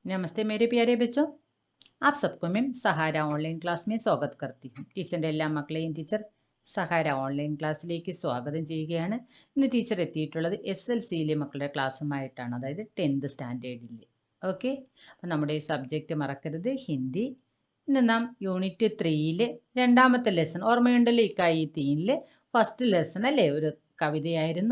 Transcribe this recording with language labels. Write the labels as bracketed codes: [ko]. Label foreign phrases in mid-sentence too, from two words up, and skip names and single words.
[hi] नमस्ते मेरे प्यारे बच्चों, आप सबको मैं സഹാര [en] online class [hi] में സ്വാഗत करती हूँ. [ml] ടീച്ചറിൻ്റെ എല്ലാ മക്കളെയും ടീച്ചർ സഹാര ഓൺലൈൻ ക്ലാസ്സിലേക്ക് സ്വാഗതം ചെയ്യുകയാണ്. ഇന്ന് ടീച്ചർ എത്തിയിട്ടുള്ളത് SLCയിലെ മക്കളുടെ ക്ലാസ്സുമായിട്ടാണ്, അതായത് 10th സ്റ്റാൻഡേർഡിൽ. ഓക്കെ, അപ്പം നമ്മുടെ സബ്ജക്റ്റ് മറക്കരുത്, ഹിന്ദി. ഇന്ന് നാം യൂണിറ്റ് 3 രണ്ടാമത്തെ ലെസൺ, ഓർമ്മയുണ്ടല്ലോ ഇക്കായി തീനിൽ [en] first lesson [ml] അല്ലേ, ഒരു കവിതയായിരുന്നു.